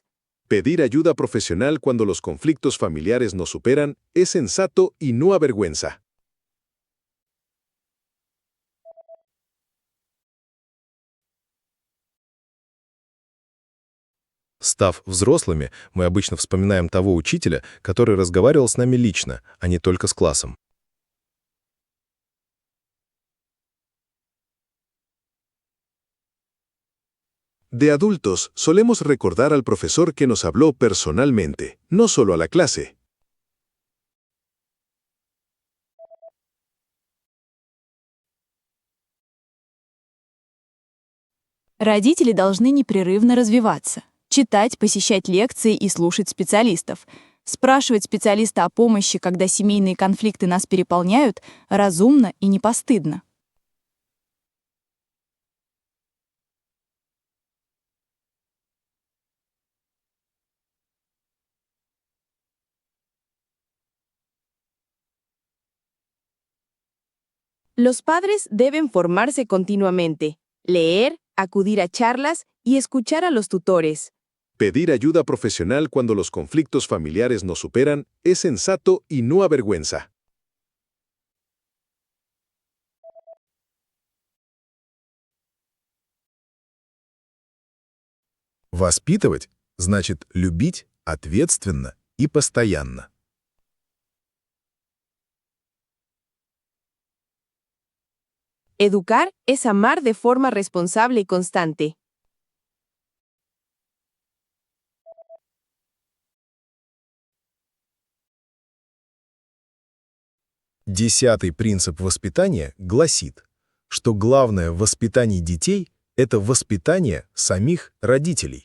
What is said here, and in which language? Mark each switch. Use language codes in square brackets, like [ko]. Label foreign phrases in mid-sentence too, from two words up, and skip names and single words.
[es] Pedir ayuda profesional cuando los conflictos familiares nos superan es sensato y no avergüenza. [ru] Став взрослыми, мы обычно вспоминаем того учителя, который разговаривал с нами лично, а не только с классом. [es] De adultos, solemos recordar al profesor que nos habló personalmente, no solo a la clase. [ru] Родители должны непрерывно развиваться, читать, посещать лекции и слушать специалистов, спрашивать специалиста о помощи, когда семейные конфликты нас переполняют, разумно и не постыдно. [es] Los padres deben formarse continuamente, leer, acudir a charlas y escuchar a los tutores. Pedir ayuda profesional cuando los conflictos familiares nos superan es sensato y no avergüenza. [ru] Воспитывать значит любить ответственно и постоянно. [es] Educar es amar de forma responsable y constante. [ru] Десятый принцип воспитания гласит, что главное в воспитании детей– это воспитание самих родителей.